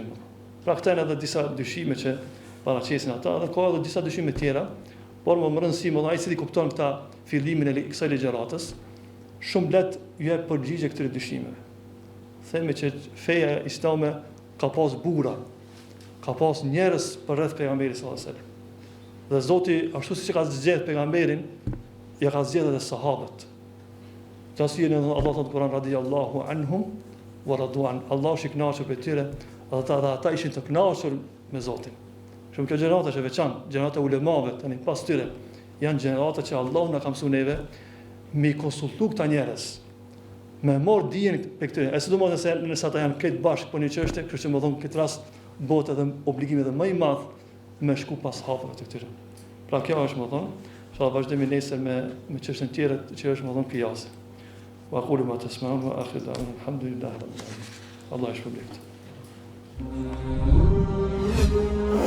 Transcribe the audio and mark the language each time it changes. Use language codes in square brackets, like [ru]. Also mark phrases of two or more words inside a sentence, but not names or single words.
[sq] Pra këta janë edhe disa dyshime që paraqesin ata, dhe ka edhe disa dyshime tjera, por më rëndësi më ai cili kupton këta fillimin e kësaj ligjëratës, shumë lehtë ju jep përgjigje këtyre dyshimeve. Themi që feja islame ka pas bura, ka pas njerëz për rreth pejgamberit [ar] صلى الله عليه وسلم. [sq] Dhe Zoti ashtu siç ka zgjedhur pejgamberin, ja ka zgjedhur edhe sahabët. Qasjen e Allah thotë Kur'an [ar] رضي الله عنهم ورضوا عن. [sq] Allah është i kënaqur për tyre, dhe ata ishin të kënaqur me Zotin. Shumë kjo gjenerata është e veçantë, gjenerata e ulemave tani pas tyre janë gjenerata që Allah na ka mësuar neve mi konsultu këta njerëz, me marr dijen për këtyre. E sidomos nëse ata janë këtë bashkë për një çështje, kështu që më thon këtë rast bëhet edhe obligimi edhe më i madh me shku pas hapave të këtyre. Pra kjo është më thon, sa vazhdojmë nesër me çështën tjetër që është më thon qiyas. [ar] وأقول ما تسمعون وآخر دعوانا الحمد لله رب العالمين. [sq] Allah e shpërblet.